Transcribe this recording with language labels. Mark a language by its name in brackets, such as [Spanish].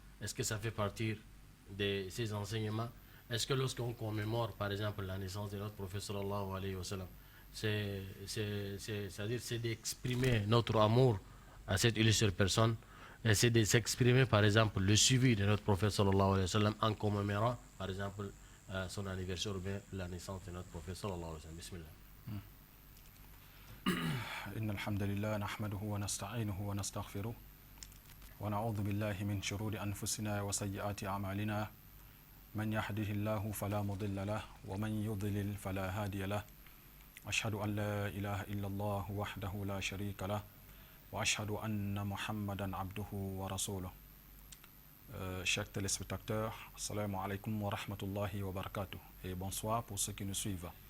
[French] Est-ce que ça fait partie de ses enseignements? Est-ce que lorsqu'on commémore, par exemple, la naissance de notre prophète sallallahu alayhi wa sallam, c'est-à-dire c'est d'exprimer notre amour à cette illustre personne, et c'est de s'exprimer, par exemple, le suivi de notre prophète sallallahu alayhi wa sallam en commémorant, par exemple, son anniversaire ou bien la naissance de notre prophète sallallahu alayhi wa sallam. [Arabic] Bismillah. إن الحمد لله نحمده ونستعينه ونستغفره ونعوذ بالله من شرور أنفسنا وسيئات أعمالنا من يهده الله فلا مضل له ومن يضلل فلا هادي له أشهد أن لا إله إلا الله وحده لا شريك له وأشهد أن محمدا عبده ورسوله. [French] Chers téléspectateurs, [Arabic] assalamu alaikum wa rahmatullahi wa barakatuh [French] et bonsoir pour ceux qui nous suivent.